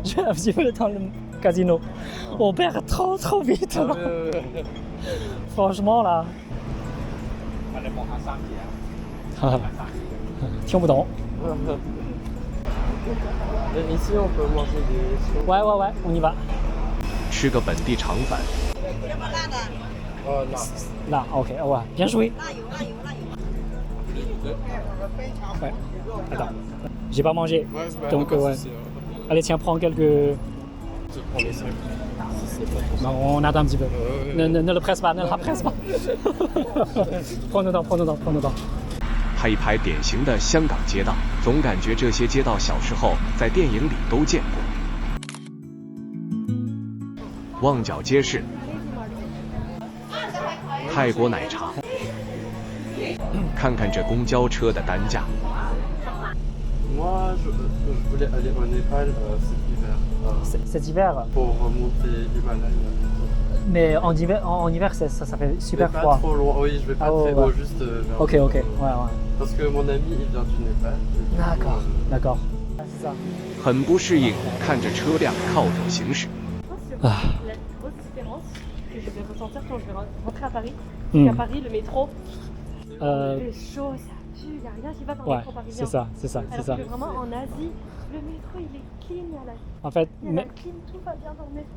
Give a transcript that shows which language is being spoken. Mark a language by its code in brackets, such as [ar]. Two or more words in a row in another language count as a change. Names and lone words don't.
[fr] je vais un petit peu dans le casino. On perd trop vite. Ah, Franchement là. [zh] 听不懂。 [fr] Et ici, on peut manger des... Ouais, on y va. [zh] 吃个本地肠粉， [fr] Oh, là. Là, ok, ouais, bien joué. Ouais, attends, j'ai pas mangé. Ouais, c'est Donc, ouais. Allez, tiens, prends quelques. Je prends les 5. Non, on attend un petit peu. Ne le presse pas, ne la presse pas. prends nos temps. [zh] 拍一拍典型的香港街道，总感觉这些街道小时候在电影里都见过。旺角街市，泰国奶茶，看看这公交车的单价。 [fr] Moi, je voulais aller au Népal cet hiver. Cet hiver, Pour remonter l'Himalaya. mais en hiver ça fait super mais froid. pas trop loin, oui, je vais pas Ah, très ouais. haut, juste vers Ok, le- ouais. Parce que mon ami, il vient du Népal. D'accord. C'est ça. [zh] 很不适应，看着车辆靠左行驶。 [fr] La grosse différence que je vais ressentir quand je vais rentrer à Paris, Hmm. qu'à Paris, le métro, Euh, il fait chaud, ça pue, il n'y a rien qui va dans le ouais, métro parisien. c'est ça. Alors que vraiment en Asie, le métro il est clean, En fait, il y a la clim, tout va bien dans le métro.